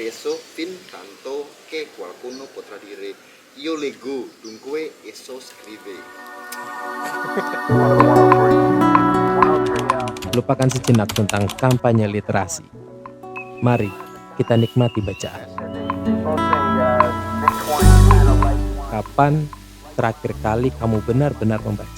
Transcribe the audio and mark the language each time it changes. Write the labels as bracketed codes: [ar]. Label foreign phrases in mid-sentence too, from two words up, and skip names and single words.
[it] adesso fin tanto che qualcuno potrà dire io leggo, dunque esso scrive. [id] Lupakan sejenak tentang kampanye literasi. Mari kita nikmati bacaan. Kapan terakhir kali kamu benar-benar membaca?